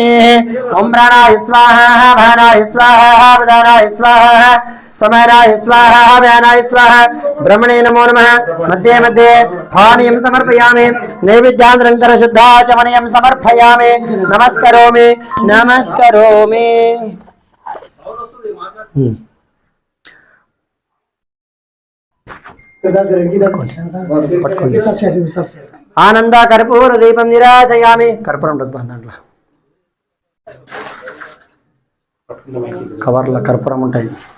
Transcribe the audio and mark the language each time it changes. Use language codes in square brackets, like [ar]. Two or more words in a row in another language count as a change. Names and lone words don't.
[sa] ओम प्राणाय स्वाहा भानाय स्वाहा प्रदानाय स्वाहा समराय स्वाहा व्यानाय स्वाहा ब्रह्मणे नमो नमः. मध्ये मध्ये पानीयं समर्पयामि. नैवेद्यान्तरं शुद्धाचमनीयं समर्पयामि. नमस्करोमि नमस्करोमि. ఆనంద కర్పూర దీపం నిరాజయామి. [te] కర్పూరం దాంట్లో కవర్ల కర్పూరం ఉంటాయి.